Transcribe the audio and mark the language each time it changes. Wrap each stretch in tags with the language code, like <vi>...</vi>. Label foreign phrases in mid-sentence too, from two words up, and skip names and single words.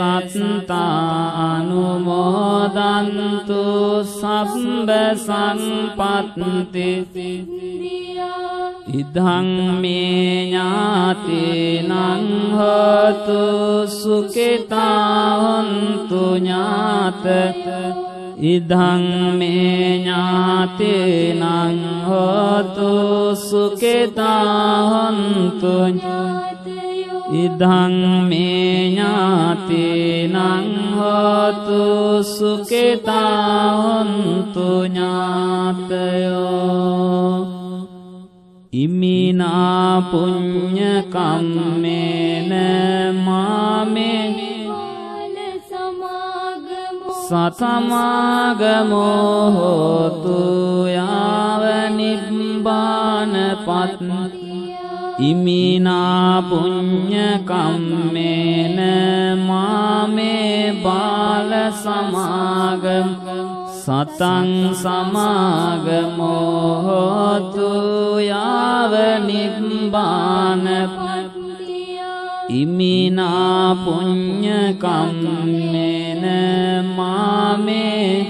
<pi>සත්තානුමෝදන්තු සබ්බ සංපත්ති ඉදං මේ ඥාතිනං හෝතු සුඛිතා හොන්තු ඥාතක ඉදං මේ ඥාතිනං හෝතු සුඛිතා හොන්තු ඉදං මේ ඥාතිනං හෝතු සුඛිතා හොන්තු ඥාතයෝ ඉමිනා පුඤ්ඤ කම්මේන මාමේ සතමාගමෝ හෝතු යාව නිබ්බානපත්තිය ඉමිනා පුඤ්ඤ කම්මේන මාමේ බාල සමාගම සතං සමාගමෝ හෝතු යාව නිබ්බානපත්තිය ඉමිනා පුඤ්ඤ කම්මේන මාමේ</pi>